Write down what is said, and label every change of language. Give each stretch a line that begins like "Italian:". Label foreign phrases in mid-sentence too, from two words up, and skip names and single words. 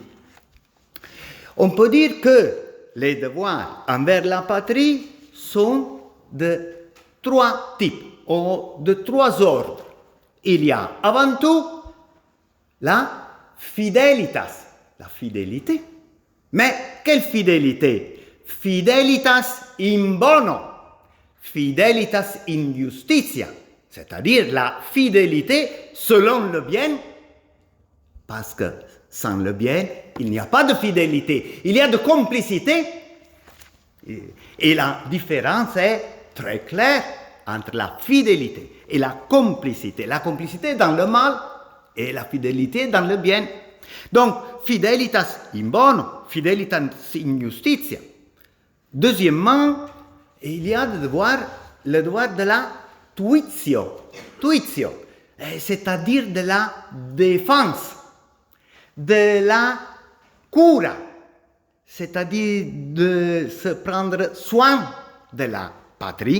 French: On peut dire que les devoirs envers la patrie sont de trois types, ou de trois ordres. Il y a avant tout la fidelitas, la fidélité. Mais quelle fidélité?
Latin: Fidelitas in bono, fidelitas in justitia,
French: c'est-à-dire la fidélité selon le bien, parce que sans le bien, il n'y a pas de fidélité, il y a de complicité. Et la différence est très claire entre la fidélité et la complicité. La complicité dans le mal et la fidélité dans le bien. Donc,
Latin: fidelitas in bono, fidelitas in justitia.
French: Deuxièmement, il y a le devoir de la tuitio, c'est-à-dire de la défense, de la cura, c'est-à-dire de se prendre soin de la patrie.